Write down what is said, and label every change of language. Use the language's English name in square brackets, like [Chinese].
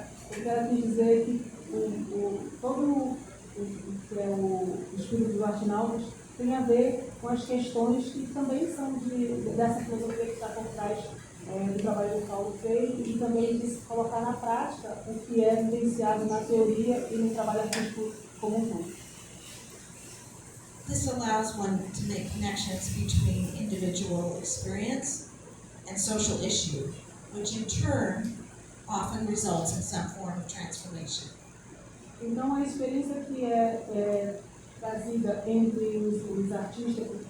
[Portuguese] Eu quero aqui dizer que todo o que é o espírito do Artnautas tem a ver com as questões que também são dessa filosofia que está por trás do trabalho do Paulo Freire, e também de se colocar na prática o que é vivenciado na teoria e no trabalho artístico como um todo. [English] This allows one to make connections between individual experience and social issue, which in turn often results in some form of transformation. [Portuguese] Então, a experiência que é trazida entre os artistas,